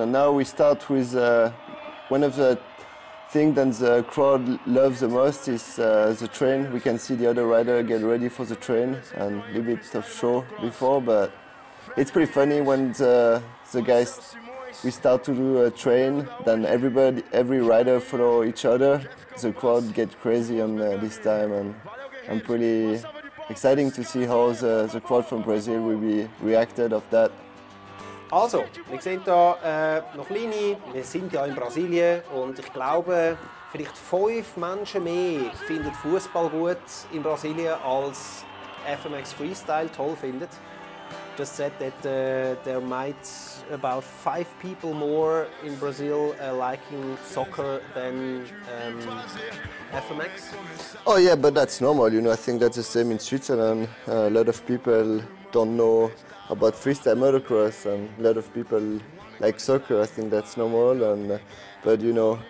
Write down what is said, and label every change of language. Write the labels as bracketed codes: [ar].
[en] And now we start with one of the things that the crowd loves the most is the train. We can see the other rider get ready for the train, and a little bit of show before, but it's pretty funny when the guys, we start to do a train, then every rider follow each other. The crowd get crazy on this time, and I'm pretty exciting to see how the crowd from Brazil will be reacted of that. [de] Also, wir sehen hier noch kleine, wir sind ja in Brasilien und ich glaube, vielleicht 5 Menschen mehr finden Fußball gut in Brasilien als FMX Freestyle toll findet. [en] Just said that there might about 5 people more in Brazil liking soccer than FMX. Oh yeah, but that's normal, you know, I think that's the same in Switzerland. A lot of people don't know about freestyle motocross, and a lot of people like soccer. I think that's normal, and but you know.